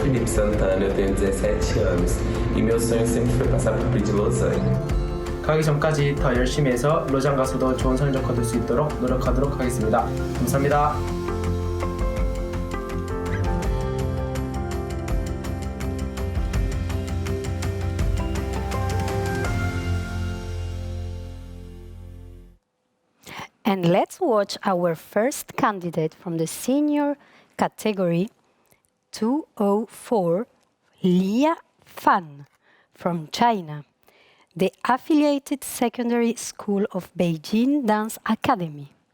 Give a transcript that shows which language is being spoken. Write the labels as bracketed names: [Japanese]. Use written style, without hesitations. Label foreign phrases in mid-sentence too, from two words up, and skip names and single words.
[Portuguese] Felipe Santana, eu tenho 17 anos e meu sonho sempre foi passar por Prix de Lausanne. [Korean] 가기 전까지 더 열심히 해서 로잔 가서도 좋은 성적 거둘 수 있도록 노력하도록 하겠습니다. 감사합니다. [English] And let's watch our first candidate from the senior category 204, Lia Fan from China, the affiliated secondary school of Beijing Dance Academy.